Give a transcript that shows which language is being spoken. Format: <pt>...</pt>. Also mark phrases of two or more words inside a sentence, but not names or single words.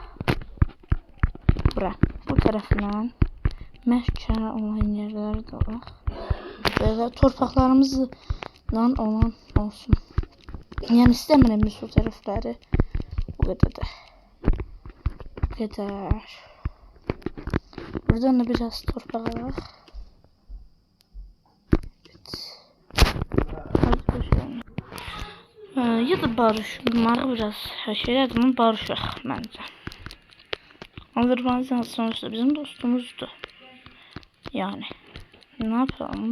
<az>Bu tərəfindən məhkə olan yerləri də var. Belə torpaqlarımızla olan olsun. Yəni istəmirəm biz o tərəfləri. Bu qədər də. Bu qədər. Buradan da biraz torpaq alaq.</az> <tr>Evet. Ya da barışmağı biraz şeylerdir</tr> <az>ama barışaq məncə. Azərbaycan sonuçta bizim dostumuzdur.</az> <tr>Yani ne yapalım?</tr>